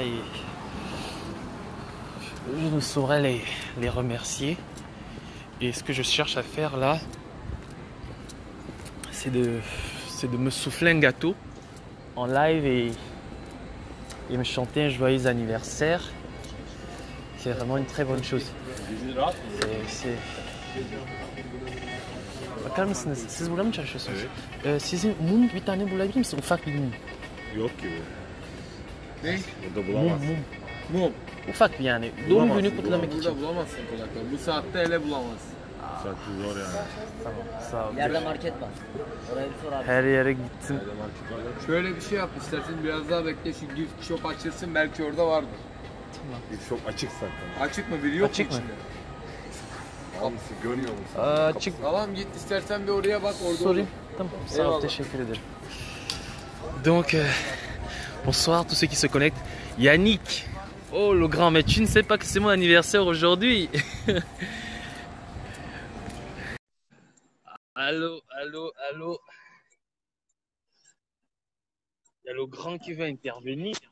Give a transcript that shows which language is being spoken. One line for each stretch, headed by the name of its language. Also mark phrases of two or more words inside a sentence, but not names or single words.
French: Et je ne saurais les remercier. Et ce que je cherche à faire là, c'est de me souffler un gâteau en live et me chanter un joyeux anniversaire. C'est vraiment une très bonne chose.
Turkish: Bakar mısınız? Siz burada mı çalışıyorsunuz? Evet. Sizin mum bir tane bulabilir misiniz? Ufak bir mum. Yok gibi. Ne? Burada bulamazsın. Mum. Ufak bir yani. Doğum günü kutlamak için. Burada bulamazsın kolay kolay. Bu saatte hele bulamazsın. Saçma zor yani. Tamam, sağ ol. Yerde market var. Oraya bir sor abi. Her yere gittim. Şöyle bir şey yap istersen biraz daha bekle şu
English: gift shop
Turkish: açılsın belki orada vardır. Bir çok açık zaten. Açık mı biri yok Açık mu mı? içinde? Hamsi görmüyor musun? Açık. Tamam git istersen bir oraya bak orada Sorry. olur. Tamam, sağ ol, Eyvallah. teşekkür ederim.
French: Donc, bonsoir tous ceux qui se connectent. Yannick, oh le grand, mais tu ne sais pas que c'est mon anniversaire aujourd'hui. Allô. Il y a le grand qui veut intervenir.